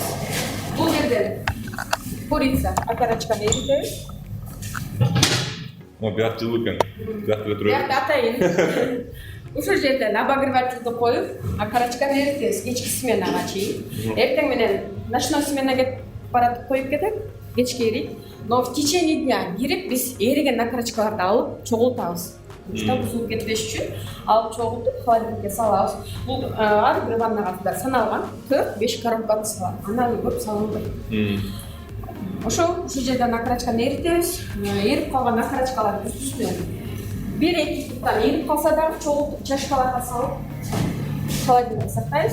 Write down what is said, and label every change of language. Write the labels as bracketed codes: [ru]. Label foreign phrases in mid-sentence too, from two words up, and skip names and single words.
[ky] Бул жерден курица акарачканы эритебиз. Биyak жылуу экен. Биyak эле турат. Биякта атайын. Ушул жерден обогревательди коюп, акарачканы эритебиз кечки сменага чейин. Эртең менен ночной сменага баратып коюп кетет, кечке эрийт. [ru] Но в течение дня [ky] кирип биз эриген акарачкаларды алып чогултабыз. Чтобы бузулуп кетпеш үчүн алып чогултуп холодильникке салабыз. Бул ар бир ваннага саналган 4-5 коробканы салат. Андан көп салынбайт. Ошол жерден акарачканы эритебиз. Эрип калган акарачкаларды үстүнөн 1-2 туттан эрип калса дагы чогултуп чашкаларга салып холодильникте сактайбыз.